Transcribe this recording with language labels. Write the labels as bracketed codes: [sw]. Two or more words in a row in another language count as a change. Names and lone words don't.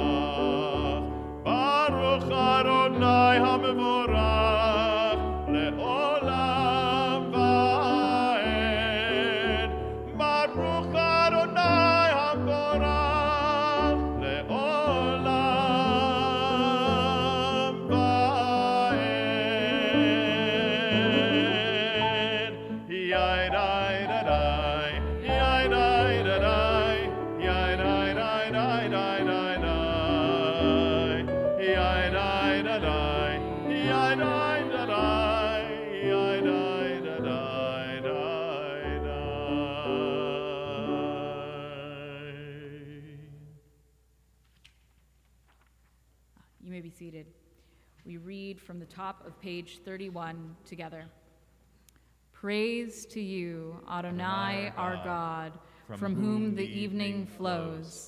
[he] ברוך אדוני המבורך לעולם ועד. ברוך אדוני המבורך לעולם ועד. יאי די די די, יאי די די די, יאי די די די די די די, יאי די די די, יאי די די די, יאי די די די די די. [en] You may be seated. We read from the top of page 31 together. Praise to you, Adonai, our God, from whom the evening flows.